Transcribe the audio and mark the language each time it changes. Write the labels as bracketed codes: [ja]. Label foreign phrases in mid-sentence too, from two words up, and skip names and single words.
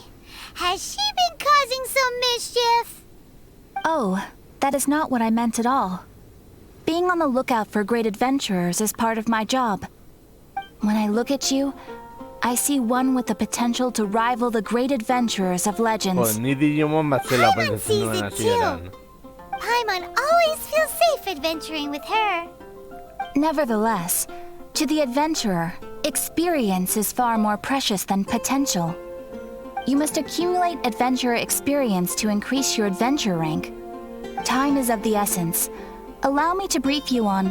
[en] Has she been causing some mischief? Oh, that is not what I meant at all. Being on the lookout for great adventurers is part of my job. When I look at you, I see one with the potential to rival the great adventurers of legends. [eu] Ni Digimon bat zela [en] Paimon [eu] pentsatzen [en] sees [eu] nuen [en] it [eu] hasieran. [en] too. Paimon always feels safe adventuring with her. Nevertheless, to the adventurer, experience is far more precious than potential. You must accumulate adventurer experience to increase your adventure rank. Time is of the essence. Allow me to brief you on...